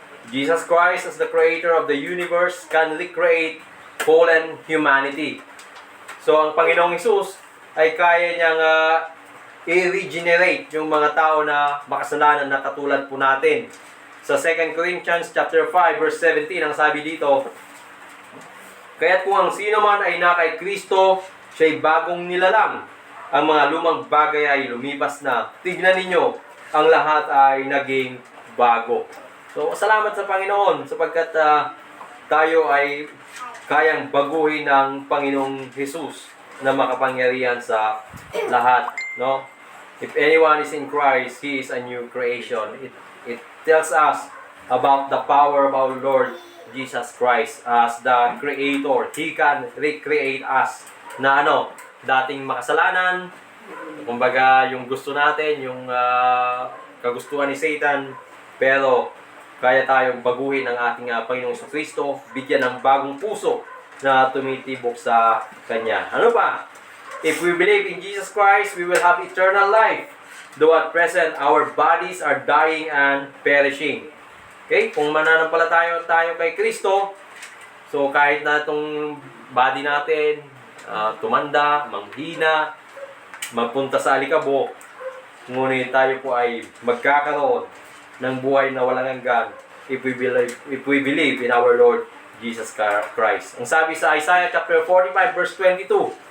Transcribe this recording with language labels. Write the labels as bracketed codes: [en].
[en] Jesus Christ as the creator of the universe can recreate fallen humanity. [tl] So ang Panginoong Hesus ay kaya niyang i-regenerate yung mga tao na makasalanan na katulad po natin. Sa 2 Corinthians chapter 5 verse 17 ang sabi dito, kaya't kung ang sino man ay na kay Kristo, siya'y bagong nilalang. Ang mga lumang bagay ay lumipas na. Tignan ninyo, ang lahat ay naging bago. So, salamat sa Panginoon sapagkat tayo ay kayang baguhin ng Panginoong Jesus na makapangyarihan sa lahat, no? [en] If anyone is in Christ, he is a new creation. It tells us about the power of our Lord Jesus Christ as the Creator. He can recreate us [tl] na dating makasalanan, kumbaga yung gusto natin, yung kagustuhan ni Satan, pero kaya tayong baguhin ng ating Panginoong Kristo, bigyan ng bagong puso na tumitibok sa Kanya. Ano pa? [en] If we believe in Jesus Christ, we will have eternal life. Though at present, our bodies are dying and perishing. Okay? [tl] Kung mananampalataya tayo kay Kristo, so kahit na itong body natin, tumanda, manghina, magpunta sa alikabok, ngunit tayo po ay magkakaroon ng buhay na walang hanggan [en] if we believe in our Lord Jesus Christ. [tl] Ang sabi sa Isaiah chapter 45 verse 22,